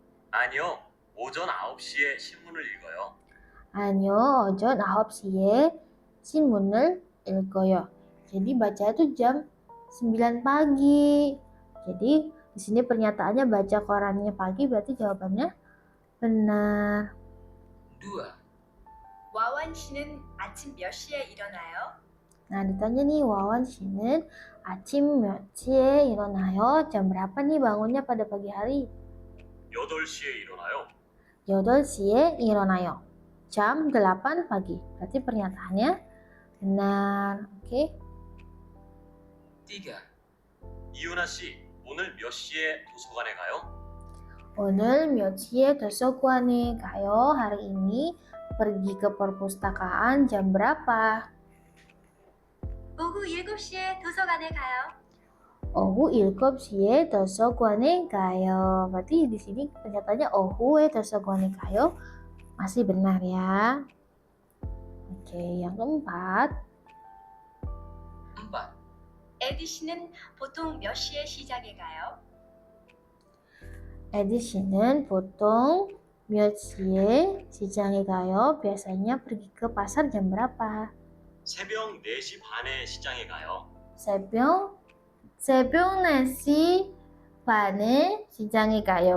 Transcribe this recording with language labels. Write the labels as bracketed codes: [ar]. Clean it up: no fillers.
[ko] 아니요, 오전 9시에 신문을 읽어요. 아니요, 오전 9시에 신문을 읽어요. [id] Jadi baca tuh jam 9 pagi. Jadi di sini pernyataannya baca korannya pagi, berarti jawabannya benar. 2. [ko] 와완 씨는 아침 몇 시에 일어나요? [id] Nah, ditanya nih, Wawan [ko] 씨는 아침 몇 시에 일어나요? [id] Jam berapa nih bangunnya pada pagi hari? [ko] 8시에 일어나요. 8시에 일어나요. [id] Jam 8 pagi. Berarti pernyataannya benar. Oke. 3. [ko] 이윤아 씨, 오늘 몇 시에 도서관에 가요? 오늘 몇 시에 도서관에 가요? [id] Hari ini pergi ke perpustakaan jam berapa? [ko] 오후 7시에 도서관에 가요. 오후 7시에 도서관에 가요. [id] Berarti di sini pernyataannya [ko] 오후에 도서관에 가요. [id] Masih benar ya. Oke, yang keempat. 4. [ko] 에디 씨는 보통 몇 시에 시장에 가요? 에디 씨는 보통 몇 시에 시장에 가요? [id] Biasanya pergi ke pasar jam berapa? [ko] 새벽 4시 반에 시장에 가요. 새벽 4시 반에 시장에 가요.